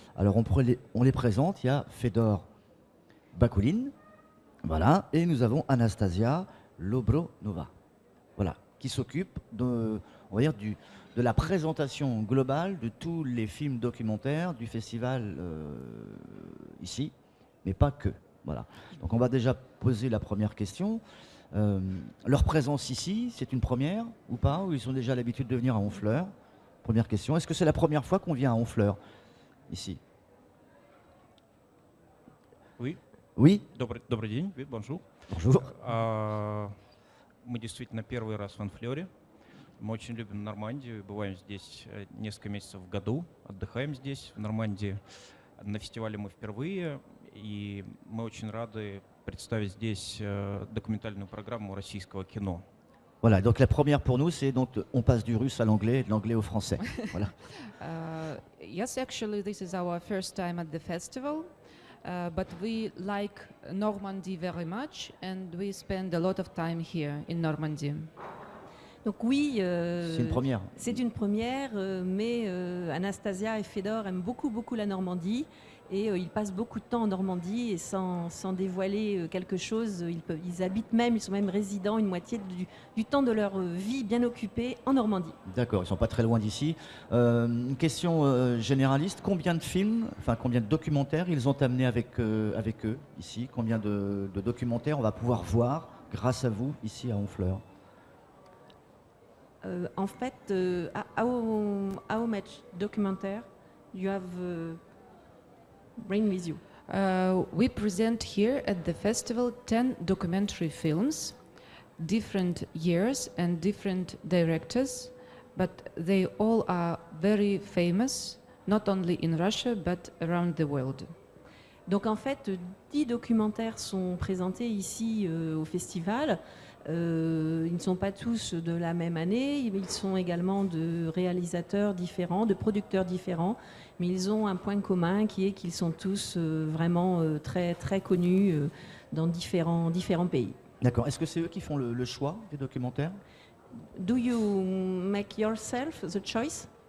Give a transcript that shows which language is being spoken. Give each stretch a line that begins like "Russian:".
French: Alors on les présente, il y a Fedor Bakulin, voilà, et nous avons Anastasia Lobronova, voilà, qui s'occupe de, on va dire, de la présentation globale de tous les films documentaires du festival ici, mais pas que. Voilà. Donc on va déjà poser la première question. Leur présence ici, c'est une première ou pas? Ou ils ont déjà l'habitude de venir à Honfleur? Première question. Est-ce que c'est la première fois qu'on vient à Honfleur ici? Oui. Oui.
Russian: Добрый день, bonjour.
French: Bonjour.
Russian: Мы действительно первый раз в Анфлёре. Мы очень любим Нормандию, бываем здесь несколько месяцев в году, отдыхаем здесь, в Нормандии. На фестивале мы впервые, и мы очень рады представить здесь документальную программу российского кино.
French: Voilà, donc la première pour nous, c'est donc on passe du russe à l'anglais et de l'anglais au français. Voilà.
English: Yes, actually, this is our first time at the festival, but we like Normandy very much, and we spend a lot of time here in Normandy.
French: Donc oui, c'est une première. C'est une première, mais Anastasia et Fedor aiment beaucoup, beaucoup la Normandie. Et ils passent beaucoup de temps en Normandie et sans dévoiler quelque chose, ils habitent même, ils sont même résidents une moitié du temps de leur vie bien occupée en Normandie. D'accord, ils ne sont pas très loin d'ici. Une question généraliste, combien de films, enfin combien de documentaires ils ont amené avec eux ici? Combien de documentaires on va pouvoir voir grâce à vous ici à Honfleur? En fait,
English: how much documentaire you have bring with you? We present here at the festival 10 documentary films, different years and different directors, but they all are very famous, not only in Russia but around the world.
French: Donc en fait, 10 documentaires sont présentés ici au festival. Ils ne sont pas tous de la même année, ils sont également de réalisateurs différents, de producteurs différents, mais ils ont un point commun qui est qu'ils sont tous vraiment très, très connus dans différents pays. D'accord. Est-ce que c'est eux qui font le choix des documentaires?
English: Do you make yourself the choice?